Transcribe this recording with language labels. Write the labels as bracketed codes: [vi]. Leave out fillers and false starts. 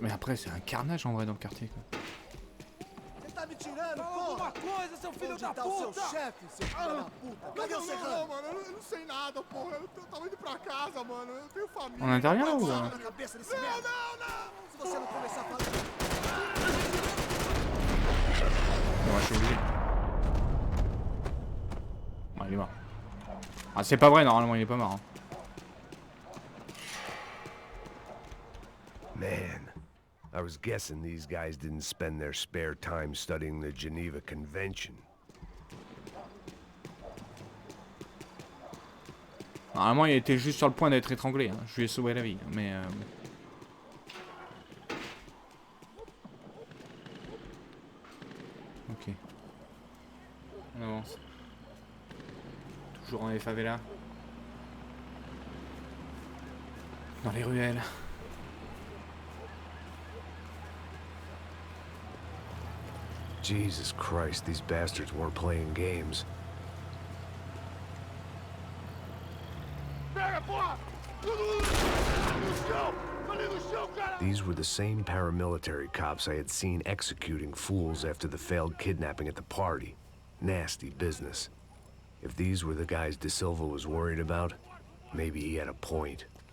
[fr] Mais après, c'est un carnage en vrai dans le quartier, quoi. [pt] Tá me tirando, porra! Coisa, seu filho da puta! O seu chefe, seu filho da puta! Cadê o serrano? Não, mano, eu não sei nada, porra. Eu tava indo pra casa, mano. Eu tenho família. [fr] On intervient là ou [pt] Na cabeça desse merda! Se você não começar a falar... [fr] Bon, je suis obligé. Ah, il est mort. Ah, c'est pas vrai, normalement, il est pas mort. Hein. [en] Man, I was guessing these guys didn't spend their spare time studying the Geneva Convention. [fr] Normalement, il était juste sur le point d'être étranglé. Hein. Je lui ai sauvé la vie, mais... Ok. On avance. Toujours dans les favelas. Dans les ruelles. [en] Jesus Christ, these bastards weren't playing games. [pt] Pega, porra! No chão! Ali no chão, cara! [en] These were the same paramilitary cops I had seen executing fools after the failed kidnapping at the party. Nasty business. If these were the guys De Silva was worried about, maybe he had a point.